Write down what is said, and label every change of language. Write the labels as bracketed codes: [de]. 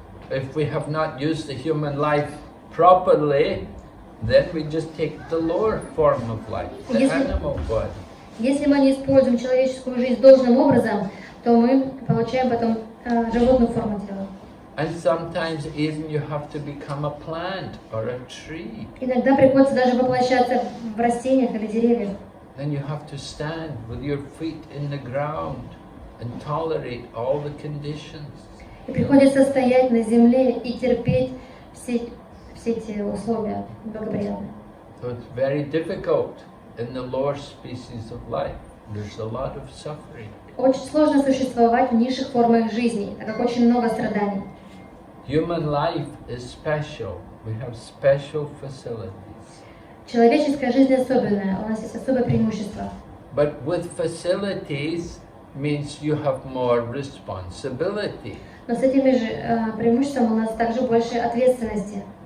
[en] If we have not used the human life properly, then we just take the lower form of life, the animal body. [ru] Если мы не используем человеческую жизнь должным образом, то мы получаем потом животную форму тела. [en] And sometimes even you have to become a plant or a tree. [ru] Иногда приходится даже воплощаться в растениях или деревьях. [en] Then you have to stand with your feet in the ground and tolerate all the conditions. [ru] И приходится стоять на земле и терпеть все эти условия благоприятные. [en] So it's very difficult in the lower species of life. There's a lot of suffering. [ru] Очень сложно существовать в низших формах жизни, так как очень много страданий. [en] Human life is special. We have special facilities. [ru] Человеческая жизнь особенная, у нас есть особое преимущество. [en] But with facilities means you have more responsibility. [ru] Но с этими же преимуществом у нас также больше ответственности.